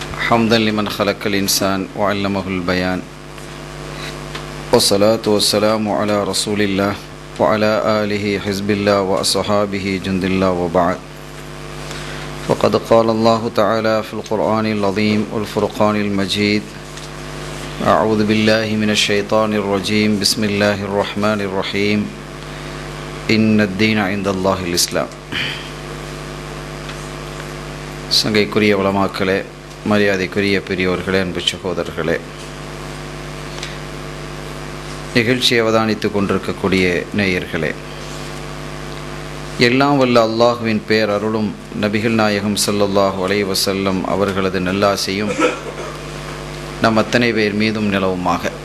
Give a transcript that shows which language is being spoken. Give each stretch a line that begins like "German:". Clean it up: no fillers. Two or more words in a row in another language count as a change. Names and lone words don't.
Arabic: حمدا لمن خلق الإنسان وعلمه البيان والصلاة والسلام على رسول الله وعلى آله حزب الله وأصحابه جند الله وبعد فقد قال الله تعالى في القرآن العظيم والفرقان المجيد أعوذ بالله من الشيطان الرجيم بسم الله الرحمن الرحيم إن الدين عند الله الإسلام.
Tamil: சங்கைக்குரிய உலமாக்களே, மரியாதைக்குரிய பெரியோர்களே, அன்பு சகோதரர்களே, நிகழ்ச்சி அவதானித்து கொண்டிருக்கக்கூடிய நேயர்களே, எல்லாம் வல்ல அல்லாஹுவின் பேரருளும் நபிகள் நாயகம்
Arabic: صلى الله عليه وسلم
Tamil: அவர்களது நல்லாசையும் நம் அத்தனை பேர் மீதும் நிலவுமாக.